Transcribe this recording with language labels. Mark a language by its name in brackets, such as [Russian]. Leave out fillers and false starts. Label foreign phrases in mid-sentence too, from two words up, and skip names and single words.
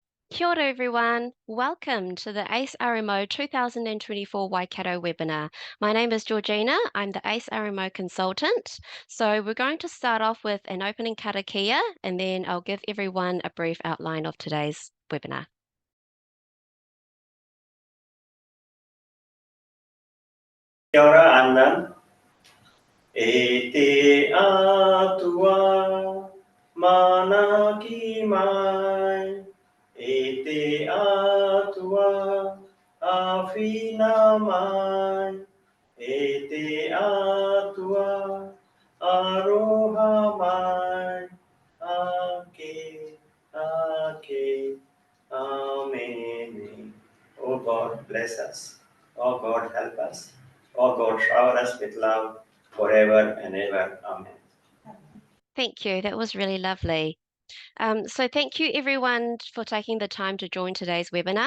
[Māori] Kia ora everyone. [English] Welcome to the ACE RMO 2024 Waikato webinar. My name is Georgina. I'm the ACE RMO consultant. So we're going to start off with an opening karakia and then I'll give everyone a brief outline of today's webinar. [Māori] Kia ora, [English] I'm Nan. [Māori] E te atua mana ki mai. E te atua awhina mai. E te atua aroha mai. Ake, ake, amen. [English] Oh God, bless us. Oh God, help us. Oh God, shower us with love forever and ever. Amen. Thank you. That was really lovely. So thank you everyone for taking the time to join today's webinar.